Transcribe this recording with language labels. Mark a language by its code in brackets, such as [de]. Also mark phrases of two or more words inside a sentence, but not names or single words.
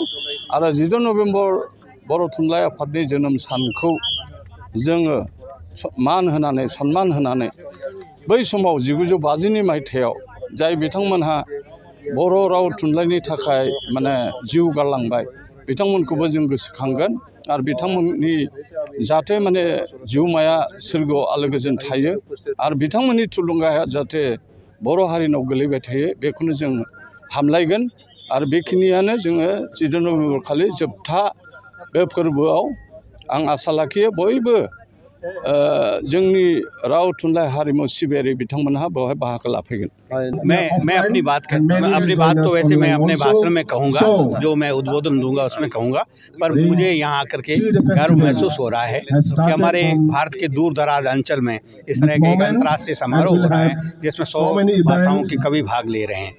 [brx] आरो 14 नभेम्बर बर' थुनलाइ आफादनि जोनोम सानखौ जोङो सन्मान होनानै बै समाव 1950 मायथाइयाव जाय बिथांमोनहा बर' राव थुनलाइनि थाखाय माने जिउ गारलांबाय बिथांमोनखौबो जों गोसोखांगोन आरो बिथांमोननि जाहाथे माने जिउमाया सोरगोआव आलो गोजोन थायो आरो बिथांमोननि थुलुंगाया जाहाथे बर' हारिनाव गोलैबाय थायो बेखौनो जों हामलायगोन। आरो बेखिनियानो जोङो 14 नभेम्बर खालि जोबथा बे फोरबोआव आं आसा लाखियो बयबो जोंनि राव थुनलाइ हारिमु सिबियारि बिथांमोनहा बेवहाय बाहागो लाफैगोन। [hi] मैं अपनी बात तो वैसे मैं अपने भाषण में कहूँगा, जो मैं उद्बोधन दूंगा उसमें कहूँगा, पर मुझे यहाँ आकर के गर्व महसूस हो रहा है कि हमारे भारत के दूर दराज अंचल में इस तरह का एक अंतर्राष्ट्रीय समारोह हो रहा है जिसमें 100 भाषाओं के कवि भाग ले रहे हैं।